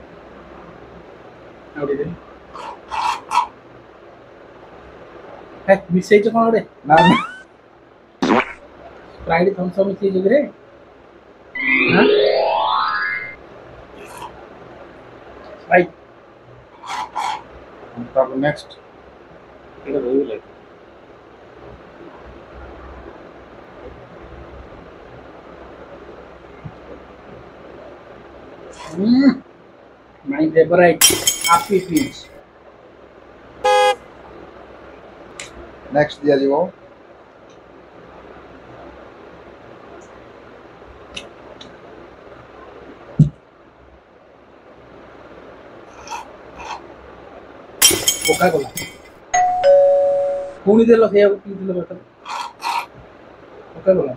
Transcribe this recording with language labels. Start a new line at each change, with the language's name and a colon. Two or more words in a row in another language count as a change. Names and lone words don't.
Odia: ଆଉ ଟିକେ ହେ ମିଶେଇଛ କ'ଣ ଗୋଟେ? ନା ନା ସ୍ପ୍ରାଇଟ୍ ଥମ୍ସ ଅପ୍ ମିଶେଇଛ କିରେ? ହାଁ ସ୍ପ୍ରାଇଟ୍ ତାପରେ ନେକ୍ସଟ ଏଇଟା ରହିଗଲା
English: my favorite happy feels।
Odia: ନେକ୍ସଟ ଦିଆଯିବ କୋକା କୋଲା ପୁଣି ଦେଲ ସେଇଆକୁ ପିଇଥିଲ କଥା କୋକା କୋଲା।